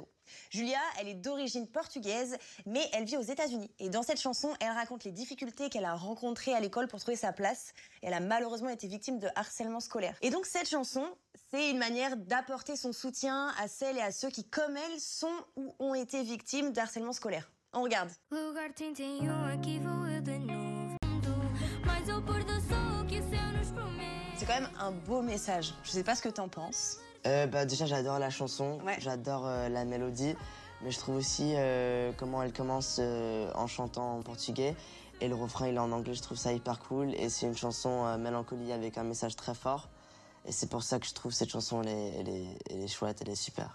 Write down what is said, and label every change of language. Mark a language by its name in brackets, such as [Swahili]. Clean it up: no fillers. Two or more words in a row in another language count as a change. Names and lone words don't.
[French] Julia, elle est d'origine portugaise, mais elle vit aux États-Unis. Et dans cette chanson, elle raconte les difficultés qu'elle a rencontrées à l'école pour trouver sa place. Et elle a malheureusement été victime de harcèlement scolaire. Et donc, cette chanson, c'est une manière d'apporter son soutien à celles et à ceux qui, comme elle, sont ou ont été victimes de harcèlement scolaire. On regarde. [Portuguese] Lugar 31 aqui vou eu de novo. Mas ao pôr do sol que o céu nos promete. [French] C'est quand même un beau message. Je sais pas ce que t'en penses. Bah, déjà, j'adore la chanson, Ouais. j'adore la mélodie, mais je trouve aussi comment elle commence en chantant en portugais et le refrain il est en anglais, je trouve ça hyper cool et c'est une chanson mélancolie avec un message très fort et c'est pour ça que je trouve cette chanson elle est chouette, elle est super.